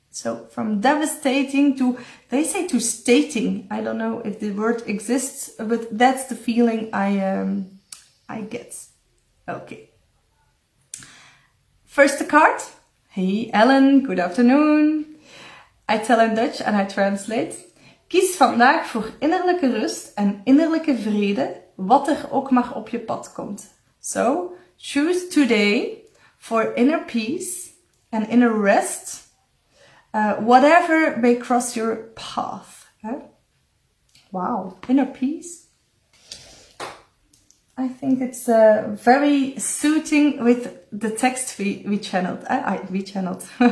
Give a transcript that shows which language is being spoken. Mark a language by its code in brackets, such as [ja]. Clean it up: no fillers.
[en] So from devastating to, they say to stating. I don't know if the word exists, but that's the feeling I get. Okay. First card. Hey Ellen, good afternoon. I tell in Dutch and I translate. [nl] Kies vandaag voor innerlijke rust en innerlijke vrede, wat er ook maar op je pad komt. [en] So, choose today for inner peace and inner rest, whatever may cross your path. Wow, inner peace. I think it's very suiting with the text we channeled. We channeled.